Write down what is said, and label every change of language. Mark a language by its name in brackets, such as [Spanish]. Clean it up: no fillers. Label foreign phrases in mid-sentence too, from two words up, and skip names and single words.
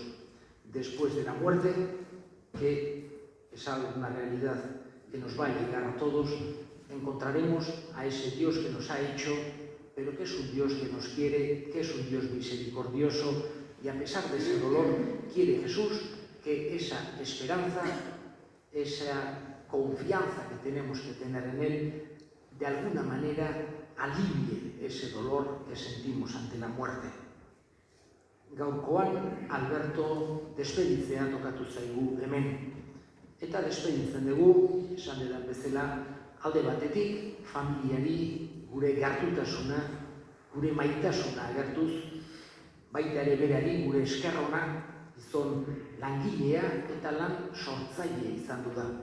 [Spanish] Después de la muerte, que es algo, una realidad que nos va a llegar a todos, encontraremos a ese Dios que nos ha hecho, pero que es un Dios que nos quiere, que es un Dios misericordioso, y a pesar de ese dolor, quiere Jesús que esa esperanza, esa confianza que tenemos que tener en Él, de alguna manera alivie ese dolor que sentimos ante la muerte. [Basque] Gaurkoan, Alberto despeditzea tokatu zaigu hemen. Eta despeditzen dugu, esan dedan bezala, alde batetik, familiari gure gertutasuna, gure maitasuna agertuz, baita ere berari gure eskerrona, gizon langilea eta lan sortzaile izan du da.